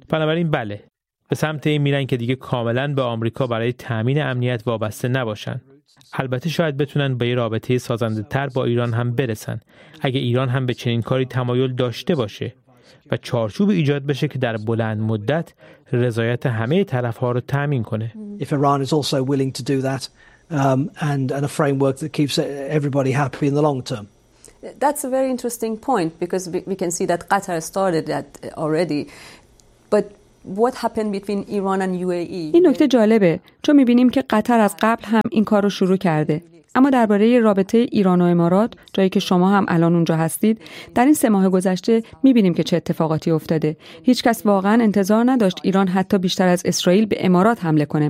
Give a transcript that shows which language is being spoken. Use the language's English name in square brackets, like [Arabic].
[Persian] بنابراین بله، به سمت این میرن که دیگه کاملاً به آمریکا برای تأمین امنیت وابسته نباشن. البته شاید بتونن به یه رابطه سازنده تر با ایران هم برسن، اگه ایران هم به چنین کاری تمایل داشته باشه و چارچوب ایجاد بشه که در بلند مدت رضایت همه طرف ها رو تأمین کنه. [English] If Iran is also willing to do that and a framework that keeps everybody happy in the long term. That's a very interesting point because we can see that Qatar started that already. But what happened between Iran and UAE? [Persian] این نکته جالبه، چون می‌بینیم که قطر از قبل هم این کار رو شروع کرده. اما درباره رابطه ایران و امارات، جایی که شما هم الان اونجا هستید، در این 3 ماه گذشته می‌بینیم که چه اتفاقاتی افتاده. هیچ کس واقعا انتظار نداشت ایران حتی بیشتر از اسرائیل به امارات حمله کنه.